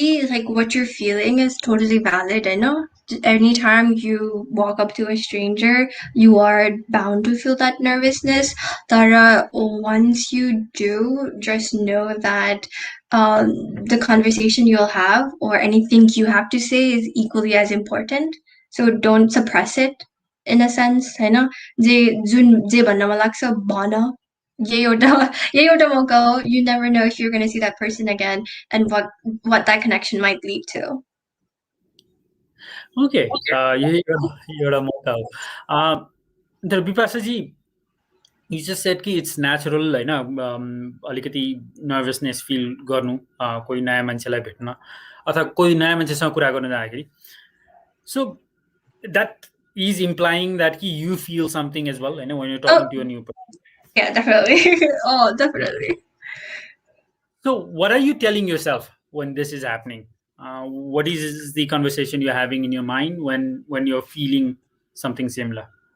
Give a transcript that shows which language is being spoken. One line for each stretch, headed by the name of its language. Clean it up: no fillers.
English: Like what you're feeling is totally valid. I know anytime you walk up to a stranger, you are bound to feel that nervousness. But once you do, just know that the conversation you'll have or anything you have to say is equally as important. So don't suppress it in a sense. I know
Nepali: जे भन्न मन लाग्छ भन.
English: You never know if you're going to see that person again and what that connection might lead to. Okay,
Nepali: यही एउटा मौका हो. तर विपाशा जी,
English: You just said
Nepali: कि
English: it's natural
Nepali: होइन, अलिकति नर्भसनेस फिल गर्नु कोही नयाँ मान्छेलाई भेट्न अथवा कोही नयाँ मान्छेसँग कुरा गर्न जाँदाखेरि.
English: So that is implying that you feel something as well, when you're talking to a new person. Yeah, definitely. Oh, definitely. So what are you telling yourself when this is happening? What is the conversation you're having in your mind when you're feeling something similar?